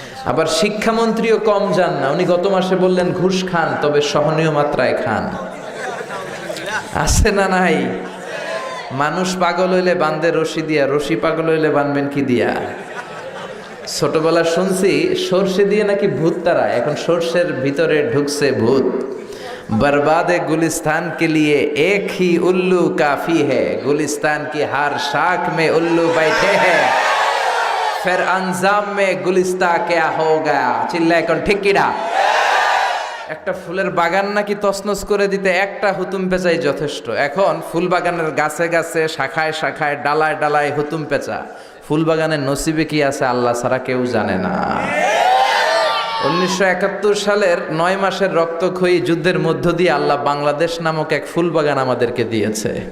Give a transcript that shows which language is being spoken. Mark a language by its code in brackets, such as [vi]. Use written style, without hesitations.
[bn] আবার শিক্ষামন্ত্রীও কম যান না, উনি গত মাসে বললেন ঘুষ খান, তবে সহনীয় মাত্রায় খান। আছে না নাই? মানুষ পাগল হইলে বান্ধে রশি দিয়া, রশি পাগল হইলে বানবেন কি দিয়া? ছোটবেলা শুনছি সর্ষে দিয়ে নাকি ভূত তারা, এখন সর্ষের ভিতরে ঢুকছে ভূত। [hi] बर्बाद गुलिस्तान के लिए एक ही उल्लू काफी है, गुलिस्तान की हर शाख में उल्लू बैठे हैं, फिर अंजाम में गुलिस्ता क्या हो गया? चिल्लाए कौन [bn] ठीक किना? একটা ফুলের বাগান নাকি তছনছ করে দিতে একটা হুতুম পেঁচাই যথেষ্ট। এখন ফুল বাগানের গাছে গাছে, শাখায় শাখায়, ডালায় ডালায় হুতুম পেঁচা। ফুল বাগানের নসিবে কি আছে আল্লাহ ছাড়া কেউ জানে না। 1971 সালের 9 মাসের রক্তক্ষয়ী যুদ্ধের মধ্য দিয়ে আল্লাহ বাংলাদেশ নামক এক ফুল বাগান আমাদেরকে দিয়েছে।